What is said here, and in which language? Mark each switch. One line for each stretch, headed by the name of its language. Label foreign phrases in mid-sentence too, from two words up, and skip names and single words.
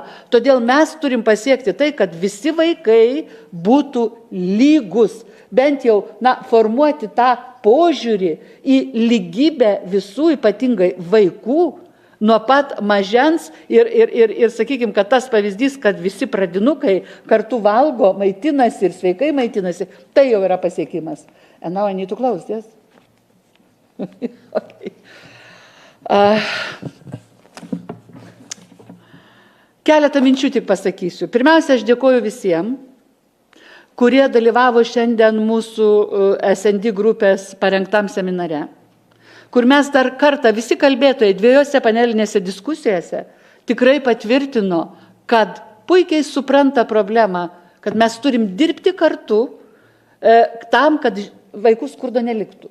Lithuanian: Todėl mes turim pasiekti tai, kad visi vaikai būtų lygus, bent jau formuoti tą požiūrį į lygybę visų, ypatingai vaikų, nuo pat mažens ir sakykime, kad tas pavyzdys, kad visi pradinukai kartu valgo, maitinasi ir sveikai maitinasi, tai jau yra pasiekimas.
English: And now I need to close, yes? Okay.
Lithuanian: Keletą minčių tik pasakysiu. Pirmiausia, aš dėkoju visiems, kurie dalyvavo šiandien mūsų S&D grupės parengtam seminare, kur mes dar kartą visi kalbėtojai dviejose panelinėse diskusijose tikrai patvirtino, kad puikiai supranta problemą, kad mes turim dirbti kartu tam, kad vaikų skurdo neliktų.